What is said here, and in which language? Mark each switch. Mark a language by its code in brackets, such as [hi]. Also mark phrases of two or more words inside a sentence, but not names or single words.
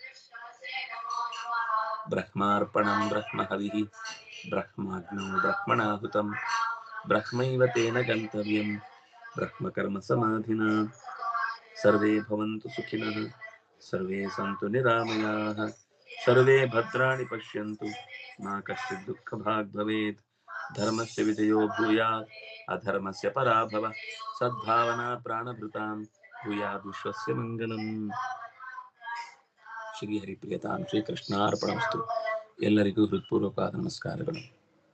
[sa] ಬ್ರಹ್ಮಾರ್ಪಣಂ ಬ್ರಹ್ಮಹವಿಃ ಬ್ರಹ್ಮಾಗ್ನೋ ಬ್ರಹ್ಮಣಾಹುತಂ ಬ್ರಹ್ಮೈವ ತೇನ ಗಂತವ್ಯಂ ಬ್ರಹ್ಮಕರ್ಮ ಸಮಾಧಿನಾ. ಸರ್ವೇ ಭವಂತು ಸುಖಿನಃ, ಸರ್ವೇ ಸಂತು ನಿರಾಮಯಾಃ, ಸರ್ವೇ ಭದ್ರಾಣಿ ಪಶ್ಯಂತು, ಮಾ ಕಶ್ಚಿತ್ ದುಃಖಭಾಗ್ ಭವೇತ್. ಧರ್ಮಸ್ಯ ವಿಜಯೋ ಭೂಯಾತ್ ಅಧರ್ಮಸ್ಯ ಪರಾಭವ. ಸದ್ಭಾವನಾ ಪ್ರಾಣಭೃತಾಂ ಭೂಯಾದ್ ವಿಶ್ವಸ್ಯ ಮಂಗಲಂ. ಶ್ರೀ ಹರಿಪ್ರಿಯತಾಂ ಶ್ರೀಕೃಷ್ಣಾರ್ಪಣಮಸ್ತು. [kn] ಎಲ್ಲರಿಗೂ ಹೃತ್ಪೂರ್ವಕ ನಮಸ್ಕಾರಗಳು.